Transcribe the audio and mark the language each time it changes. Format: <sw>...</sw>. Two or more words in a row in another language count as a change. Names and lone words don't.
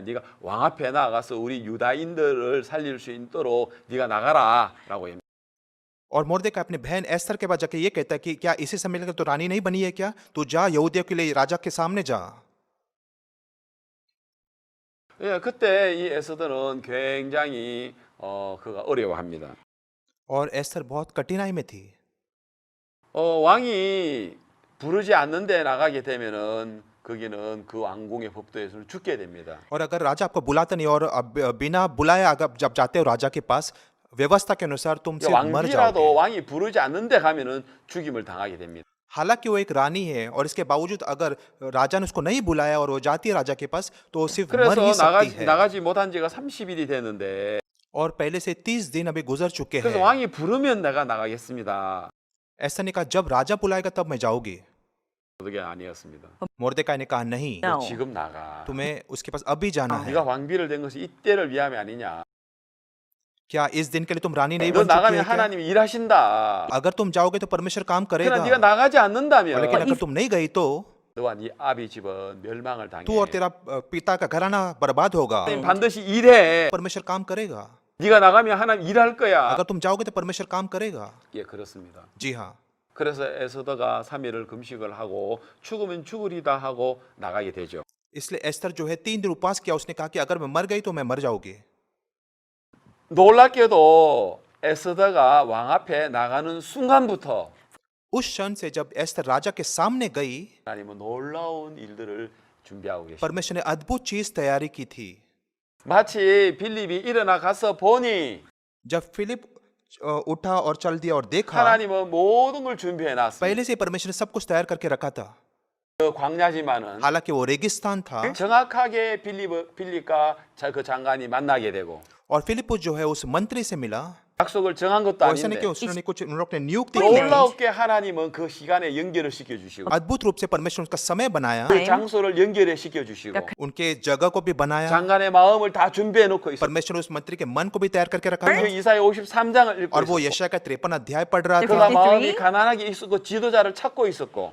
<ko>네가 왕 앞에 나가서 우리 유다인들을 살릴 수 있도록 네가 나가라라고 합니다.</ko> <hi>और मोर्देकाई अपनी बहन एस्थर के पास जाके ये कहता है कि क्या इसी समय तक तो रानी नहीं बनी है क्या? तू जा यहूदियों के लिए राजा के सामने जा।</hi> <ko>예, 그때 이 에스더는 굉장히 그가 어려워합니다.</ko> <hi>और एस्थर बहुत कठिनाई में थी।</hi> <ko>왕이 부르지 않는데 나가게 되면은 거기는 그 왕궁의 법도에서 죽게 됩니다.</ko> <hi>और अगर राजा आपको बुलाता नहीं और बिना बुलाए अगर जब जाते हो राजा के पास व्यवस्था के अनुसार तुम सिर्फ मर</hi> <ko>왕비라도</ko> <hi>जाओगे।</hi> <ko>왕이 부르지 않는데 가면은 죽임을 당하게 됩니다.</ko> <hi>हालांकि वो एक रानी है और इसके बावजूद अगर राजा ने उसको नहीं बुलाया और वो जाती है राजा के पास तो वो सिर्फ मर ही</hi> <ko>그래서</ko> <hi>सकती है।</hi> <ko>나가지 못한 지가 30일이 됐는데</ko> <hi>और पहले से 30 दिन अभी गुजर चुके</hi> <ko>그래서</ko> <hi>हैं।</hi> <ko>왕이 부르면 내가 나가겠습니다.</ko> <hi>ऐसा ने कहा जब राजा बुलाएगा तब मैं जाऊंगी।</hi> <ko>그게 아니었습니다.</ko> <hi>मोर्देकाई ने कहा नहीं,</hi> <en>No.</en> <ko>지금 나가.</ko> <hi>तुम्हें उसके पास अभी जाना है।</hi> <ko>네가 왕비를 된 것이 이때를 위함이 아니냐.</ko> <hi>क्या इस दिन के लिए तुम रानी नहीं</hi> <ko>너</ko> <hi>बन चुकी</hi> <ko>나가면</ko> <hi>है क्या?</hi> <ko>하나님이 일하신다.</ko> <hi>अगर तुम जाओगे तो परमेश्वर काम</hi> <ko>그러나</ko> <hi>करेगा।</hi> <ko>네가 나가지 않는다면</ko> <hi>लेकिन अगर तुम नहीं गई तो</hi> <ko>너와 네 아비 집은 멸망을 당해.</ko> <hi>तू और तेरा पिता का घराना बर्बाद होगा।</hi> <ko>하나님 반드시 일해.</ko> <hi>परमेश्वर काम करेगा।</hi> <ko>네가 나가면 하나님 일할 거야.</ko> <hi>अगर तुम जाओगे तो परमेश्वर काम करेगा।</hi> <ko>예, 그렇습니다.</ko> <hi>जी हाँ।</hi> <ko>그래서 에스더가 3일을 금식을 하고 죽으면 죽으리다 하고 나가게 되죠.</ko> <hi>इसलिए एस्तर जो है 3 दिन उपवास किया। उसने कहा कि अगर मैं मर गई तो मैं मर जाऊंगी।</hi> <ko>놀랍게도 에스더가 왕 앞에 나가는 순간부터</ko> <hi>उस क्षण से जब एस्तर राजा के सामने गई,</hi> <ko>하나님은 놀라운 일들을 준비하고 계십니다.</ko> <hi>परमेश्वर ने अद्भुत चीज तैयारी की थी।</hi> <ko>마치 빌립이 일어나 가서 보니</ko> <hi>जब फिलिप उठा और चल दिया और देखा,</hi> <ko>하나님은 모든 걸 준비해 놨습니다.</ko> <hi>पहले से ही परमेश्वर ने सब कुछ तैयार करके रखा था।</hi> <ko>그 광야지만은</ko> <hi>हालांकि वो रेगिस्तान था</hi> <ko>정확하게 빌립과 그 장관이 만나게 되고</ko> <hi>और फिलिपुस जो है उस मंत्री से मिला।</hi> <ko>약속을 정한 것도</ko> <hi>वैसा नहीं कि</hi> <ko>아닌데</ko> <hi>उसने कुछ उन्होंने नियुक्ति की।</hi> <ko>놀랍게 하나님은 그 시간에 연결을 시켜주시고</ko> <hi>अद्भुत रूप से परमेश्वर उसका समय बनाया,</hi> <ko>그 장소를 연결해 시켜주시고</ko> <hi>उनके जगह को भी बनाया।</hi> <ko>장관의 마음을 다 준비해 놓고 있어요.</ko> <hi>परमेश्वर ने उस मंत्री के मन को भी तैयार करके रखा</hi> <ko>그</ko> <hi>था।</hi> <ko>이사야 53장을 읽고</ko> <hi>और वो</hi> <ko>있었고</ko> <hi>यशायाह का 53 अध्याय पढ़ रहा</hi> <ko>그가</ko> <hi>था 53.</hi> <ko>마음이 가난하게 있었고 지도자를 찾고 있었고</ko>